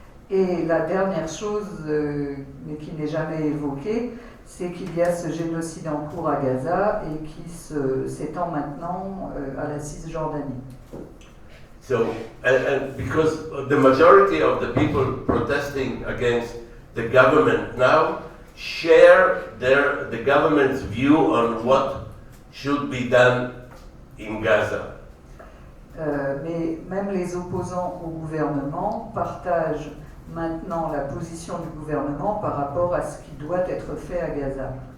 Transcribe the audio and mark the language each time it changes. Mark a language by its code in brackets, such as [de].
[fr] Et la dernière chose, mais qui n'est jamais évoquée, c'est qu'il y a ce génocide en cours à Gaza et qui s'étend maintenant à la Cisjordanie. [en] So, and because the majority of the people protesting against the government now share the government's view on what should be done in Gaza. [fr] Mais même les opposants au gouvernement partagent maintenant la position du gouvernement par rapport à ce qui doit être fait à Gaza.